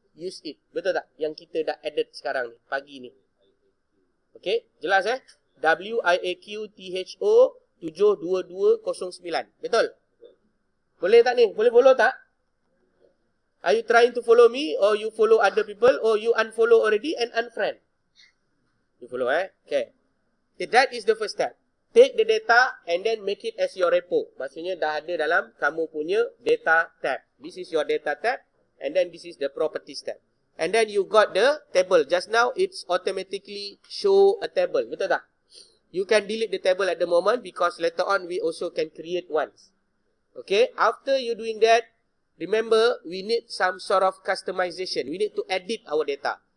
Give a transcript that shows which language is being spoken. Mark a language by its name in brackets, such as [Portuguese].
[English] use it. [Malay] Betul tak? Yang kita dah added sekarang ni, pagi ni. Okay, jelas WIAQTHO 72209. Betul? Boleh tak ni? Boleh follow tak? [English] Are you trying to follow me or you follow other people or you unfollow already and unfriend? You follow, Okay. That is the first step. Take the data and then make it as your repo. [Malay] Maksudnya dah ada dalam kamu punya data tab. [English] This is your data tab and then this is the properties tab. And then you got the table. Just now it's automatically show a table. [Malay] Betul tak? [English] You can delete the table at the moment because later on we also can create ones. Okay, after you doing that, remember we need some sort of customization. We need to edit our data.